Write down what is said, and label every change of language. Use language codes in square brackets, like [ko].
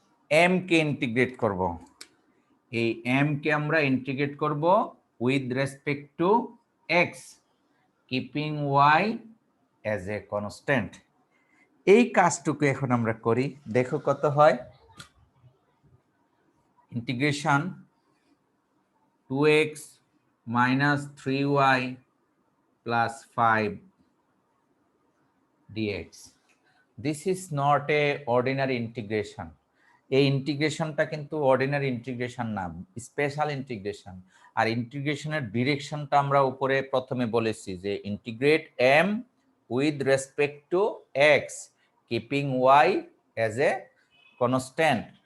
[en] M কে integrate করব। [bn] এই M K আমরা ইন্টিগ্রেট করব [en] With respect to x, keeping y as a constant. [bn] এই কাজটুকু এখন আমরা করি, দেখো কত হয়। [en] Integration 2x minus 3y plus 5 dx. This is not a ordinary integration. [bn] এই ইন্টিগ্রেশনটা কিন্তু অর্ডিনারি ইন্টিগ্রেশন না, স্পেশাল ইন্টিগ্রেশন। আর ইন্টিগ্রেশনের ডিরেকশনটা আমরা উপরে প্রথমে বলেছি যে [en] Integrate M with respect to x, keeping y as a constant.